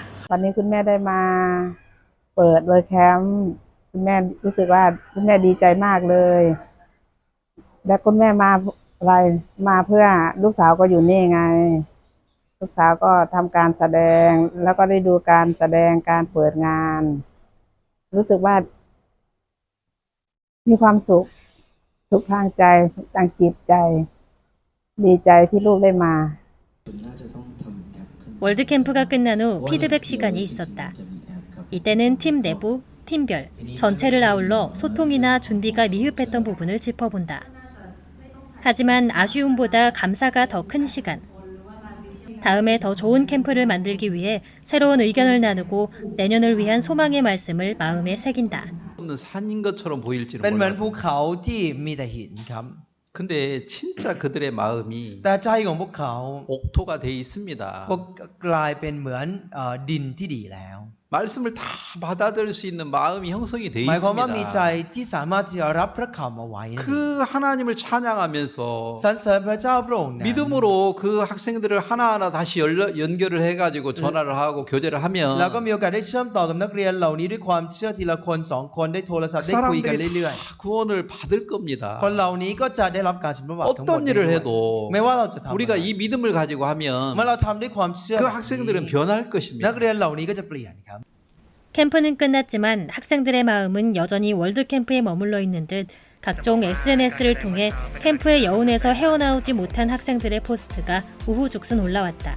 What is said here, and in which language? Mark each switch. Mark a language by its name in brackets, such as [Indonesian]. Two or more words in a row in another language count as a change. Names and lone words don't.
[Thai] วันนี้คุณแม่ได้มาเปิดเวิร์คแคมป์คุณแม่รู้สึกว่าคุณแม่ดีใจมากเลยและคุณแม่มาอะไรมาเพื่อลูกสาวก็อยู่นี่ไงลูกสาวก็ทำการแสดงแล้วก็ได้ดูการแสดงการเปิดงานรู้สึกว่ามีความสุขทางใจทางจิตใจดีใจที่ลูกได้มา [Korean] 월드캠프가 끝난 후 피드백 시간이 있었다. 이때는 팀 내부, 팀별, 전체를 아울러 소통이나 준비가 미흡했던 부분을 짚어본다. 하지만 아쉬움보다 감사가 더 큰 시간. 다음에 더 좋은 캠프를 만들기 위해 새로운 의견을 나누고 내년을 위한 소망의 말씀을 마음에 새긴다. 없는 산인 것처럼 보일지는 [Thai] เป็นเหมือน [Korean] 몰라도 [Thai] ภูเขาที่มีแต่หินครับ [Korean] 근데 진짜 그들의 마음이 [Thai] แต่ใจของพวกเขา [Korean] 옥토가 돼 있습니다. [Thai] ก็กลายเป็นเหมือนดินที่ดีแล้ว [Korean] 말씀을 다 받아들일 수 있는 마음이 형성이 돼 [Thai] หมายความว่ามีใจ [Korean] 있습니다. [Thai] ที่สามารถที่จะรับพระคำเอาไว้ [Korean] 그 하나님을 찬양하면서 [Thai] สรรเสริญพระเจ้าพระองค์นั้น [Korean] 믿음으로 그 학생들을 하나하나 다시 연결을 해가지고 전화를 하고 교제를 [Thai] แล้วก็ [Korean] 하면 [Thai] มีโอกาสได้เชื่อมต่อกับนักเรียนเหล่านี้ด้วยความเชื่อทีละคนสองคนได้โทรศัพท์ได้คุยกัน [Korean] 사람들이 [Thai] เรื่อย [Korean] 다 구원을 받을 겁니다. [Thai] ๆ คนเหล่านี้ก็จะได้รับการชำระบาปทั้งหมด [Korean] 어떤 일을 해도 [Thai] ไม่ว่าเราจะทำ [Korean] 우리가 이 믿음을 가지고 [Thai] เมื่อ [Korean] 하면 [Thai] เราทำด้วยความเชื่อ [Korean] 그 학생들은 변할 [Thai] นัก [Korean] 것입니다. [Thai] เรียนเหล่านี้ก็จะเปลี่ยนครับ [Korean] 캠프는 끝났지만 학생들의 마음은 여전히 월드캠프에 머물러 있는 듯 각종 SNS를 통해 캠프의 여운에서 헤어나오지 못한 학생들의 포스트가 우후죽순 올라왔다.